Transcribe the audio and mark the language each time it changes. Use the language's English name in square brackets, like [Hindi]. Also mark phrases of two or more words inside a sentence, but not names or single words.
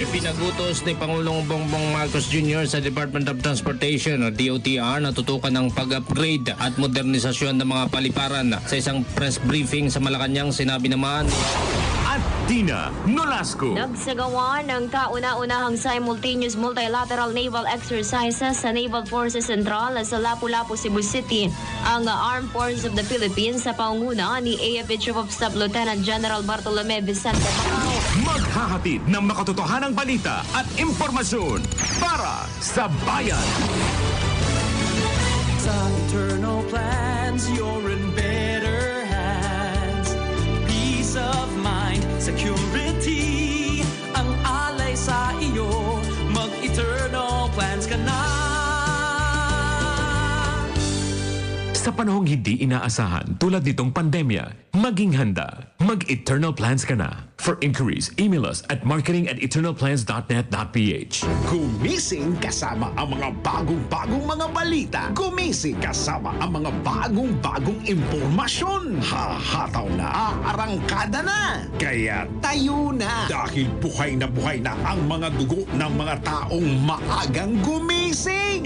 [Filipino] Pinagutos ni Pangulong Bongbong Marcos Jr. sa Department of Transportation o DOTR na tutukan ng pag-upgrade at modernisasyon ng mga paliparan. Sa isang [English] press briefing [Filipino] sa Malacanang, sinabi naman At Dina Nolasco. Nagsagawa ng kauna-unahang [English] simultaneous multilateral naval exercises [Filipino] sa Naval Forces Central sa Lapu-Lapu, Cebu City ang Armed Forces of the Philippines sa pangunguna ni AFP Chief of Staff Lieutenant General Bartolome Vicente Macao. Maghahatid ng makatotohanang balita at impormasyon para sa bayan. [English] Sa eternal plans, you're in better hands. Peace of mind, security, [Filipino] ang alay sa iyo. Mag-eternal plans ka na. Sa panahong hindi inaasahan tulad nitong pandemya, maging handa. Mag-Eternal Plans ka na. [English] For inquiries, email us at marketing@eternalplans.net.ph. [Filipino] Gumising kasama ang mga bagong-bagong mga balita. Gumising kasama ang mga bagong-bagong impormasyon. Hahataw na, aarangkada na. Kaya tayo na. Dahil buhay na ang mga dugo ng mga taong maagang gumising.